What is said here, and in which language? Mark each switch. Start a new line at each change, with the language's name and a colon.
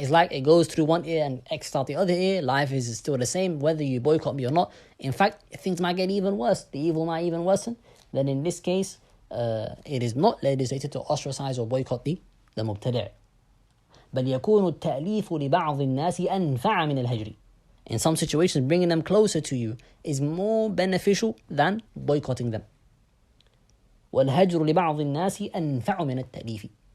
English: It's like it goes through one ear and exits out the other ear. Life is still the same whether you boycott me or not. In fact, things might get even worse. The evil might even worsen. Then in this case, it is not legislated to ostracize or boycott the mubtadi'.
Arabic: بل يكون التأليف لبعض الناس أنفع من الهجر.
English: In some situations, bringing them closer to you is more beneficial than boycotting them.
Arabic: والهجر لبعض الناس أنفع من التأليف.